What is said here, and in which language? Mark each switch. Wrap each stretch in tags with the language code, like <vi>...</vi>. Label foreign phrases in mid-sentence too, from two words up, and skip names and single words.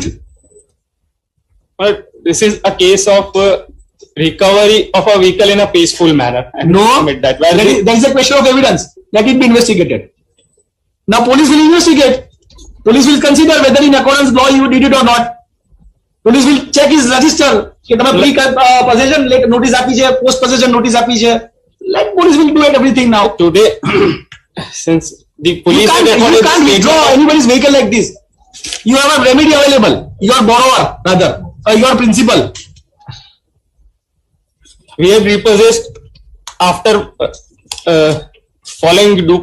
<en>but this is a case of recovery of a vehicle in a peaceful manner. I No, admit that. Where that is a question of evidence. Let it be investigated. Now police will investigate. Police will consider whether in accordance with law you did it or not. Police will check his register.</en> <gu>कि તમે</gu> <en>pre possession notice</en> <gu>આપી છે,</gu> <en>post possession notice</en> <gu>આપી છે.</gu> <en>Like police will do everything now. today, since the police had You recorded can't the withdraw statement- anybody's vehicle like this. You have a remedy available. Your borrower, rather, your principal. we have repossessed after following due procedure as per</en>